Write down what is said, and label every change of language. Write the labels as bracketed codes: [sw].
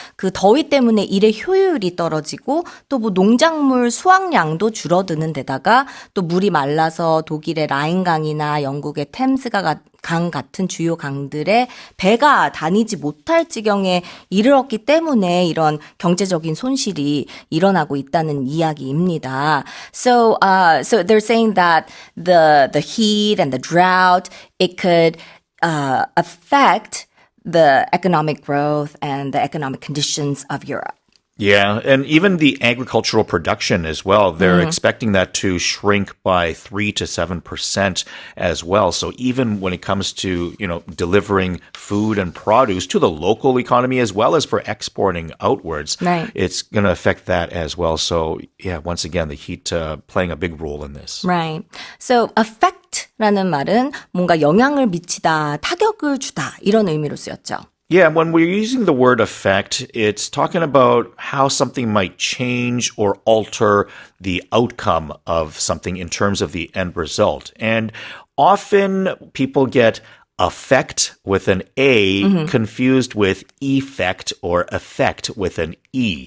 [ko] 그 더위 때문에 일의 효율이 떨어지고 또 농작물 수확량도 줄어드는 데다가 또 물이 말라서 독일의 라인강이나 영국의 템스강 같은 주요 강들의 배가 다니지 못할 지경에 이르렀기 때문에 이런 경제적인 손실이 일어나고 있다는 이야기입니다. [en] So they're saying that the heat and the drought, it could affect the economic growth and the economic conditions of Europe. Yeah, and even the agricultural production as well, they're expecting that to shrink by 3 to 7% as well. So even when it comes to, delivering food and produce to the local economy as well as for exporting outwards, right, it's going to affect that as well. So yeah, once again, the heat playing a big role in this. Right. [ko] So affect라는 말은 뭔가 영향을 미치다, 타격을 주다, 이런 의미로 쓰였죠. [en] Yeah, when we're using the word affect, it's talking about how something might change or alter the outcome of something in terms of the end result. And often people get affect with an A confused with effect or effect with an E.